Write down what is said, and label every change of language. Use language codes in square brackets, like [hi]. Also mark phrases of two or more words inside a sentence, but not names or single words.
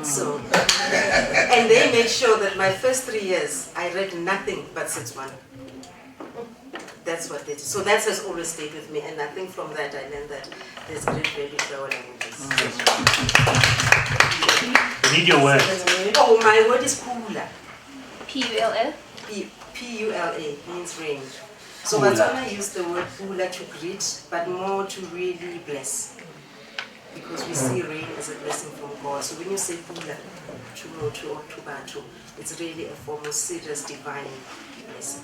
[en] So, and they made sure that my first 3 years, I read nothing but Setswana. That's what they did. So that has always stayed with me, and I think from that I learned that there's great value to our languages. We need your word. Oh, my word is Pula. P-U-L-L? P-U-L-A means rain. So Batswana use the word Pula to greet, but more to really bless. Because we see rain as a blessing from God. So when you say Pula, Chumotu or Tubatu, it's really a form of serious divine blessing.